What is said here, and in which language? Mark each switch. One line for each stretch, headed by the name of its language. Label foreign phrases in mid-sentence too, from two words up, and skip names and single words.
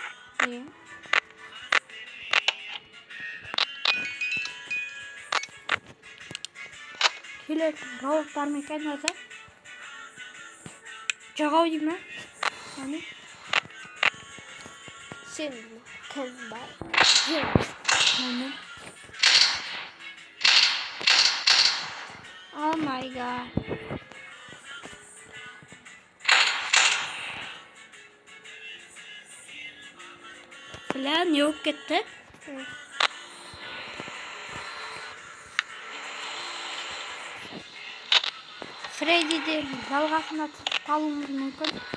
Kazakh: Иә. Келеді. Рауық бар ма екен өзі? Жоғау дей ме? Әне? Сен кім бар? Мәне.
English: Oh my god.
Kazakh: Бля, не болып кетті? Фреддиде жалғасына қалуымыз мүмкін.